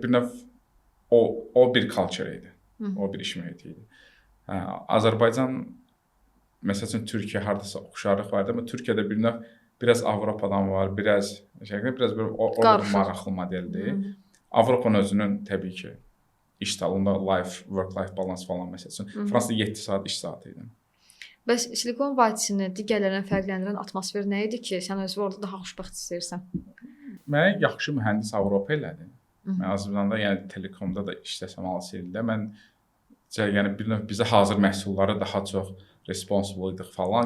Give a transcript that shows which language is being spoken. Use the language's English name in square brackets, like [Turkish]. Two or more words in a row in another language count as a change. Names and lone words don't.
[Azerbaijani] Bir növ o bir culture idi. O bir iş mühiti idi. Azərbaycan məsələn Türkiyə hardasa oxşarlıq vardı, amma Türkiyədə bir növ biraz Avropadan var, biraz bir orada maraqlı modeldir. Avropanın özünün təbii ki iş salonunda [English] work-life balance [Azerbaijani] falan məsələn. Fransada 7 saat iş saatı idi. Bəs Silikon vadisini digərlərindən fərqləndirən atmosfer nə idi ki, sən özünü orada daha xoşbəxt hiss edirsən? Mənə yaxşı mühəndis Avropa elədi. Mən Azərbaycanda, yəni telekomda da işləsəm 6 ildə mən yəni bir növ bizə hazır məhsulları daha çox responsible idik falan.